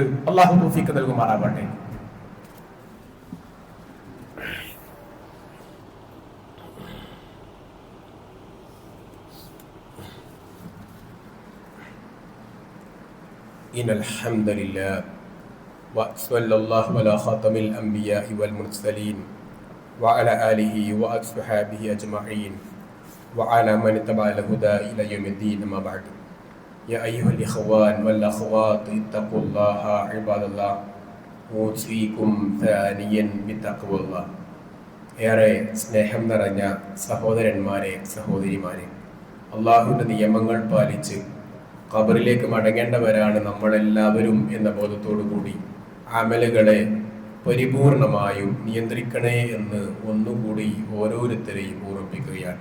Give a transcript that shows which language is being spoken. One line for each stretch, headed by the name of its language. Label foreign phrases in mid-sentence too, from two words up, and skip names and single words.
Malayalam: അല്ലാഹു തൗഫീഖ് നൽകുമാറാകട്ടെ.
Arabic: إن الحمد لله وصلى الله على خاتم الأنبياء والمرسلين وعلى آله وأصحابه أجمعين وعلى من اتبع الهدى إلى يوم الدين. أما بعد يا أيها الإخوان والأخوات اتقوا الله عباد الله أوصيكم ثانيا بتقوى الله.
Malayalam: ഏറെ സ്നേഹം നിറഞ്ഞ സഹോദരന്മാരെ, സഹോദരിമാരെ, അള്ളാഹുവിന്റെ നിയമങ്ങൾ പാലിച്ച് ഖബറിലേക്ക് മടങ്ങേണ്ടവരാണ് നമ്മളെല്ലാവരും എന്ന ബോധത്തോടു കൂടി അമലുകളെ പരിപൂർണമായും നിയന്ത്രിക്കണേ എന്ന് ഒന്നുകൂടി ഓരോരുത്തരെയും ഓർമ്മിപ്പിക്കുകയാണ്.